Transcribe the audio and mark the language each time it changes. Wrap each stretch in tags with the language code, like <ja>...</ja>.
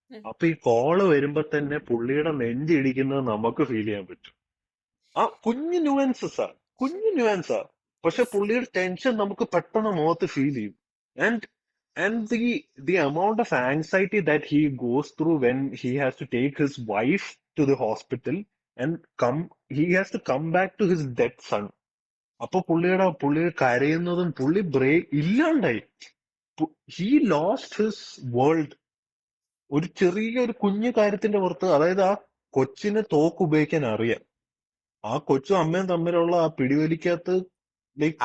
<ml>അപ്പൊ ഈ കോള് വരുമ്പോ തന്നെ പുള്ളിയുടെ നെഞ്ചിടിക്കുന്നത് നമുക്ക് ഫീൽ ചെയ്യാൻ പറ്റും. ആ കുഞ്ഞു ന്യൂവൻസാ, പക്ഷെ പുള്ളിയുടെ ടെൻഷൻ നമുക്ക് പെട്ടെന്ന് മുഖത്ത് ഫീൽ ചെയ്യും.</ml> <en>And the amount of anxiety that he goes through when he has to take his wife to the hospital and he has to come back to his dead son.</en> <ml>അപ്പൊ പുള്ളി കരയുന്നതും പുള്ളി break ഇല്ലാണ്ടായി.</ml> <en>he lost his world</en> <ml>ഒരു ചെറിയൊരു കുഞ്ഞു കാര്യത്തിന്റെ പുറത്ത്. അതായത് ആ കൊച്ചിന് തോക്ക് ഉപയോഗിക്കാൻ അറിയാം. ആ കൊച്ചും അമ്മയും തമ്മിലുള്ള ആ പിടിവലിക്കകത്ത് ലൈക്ക്</ml>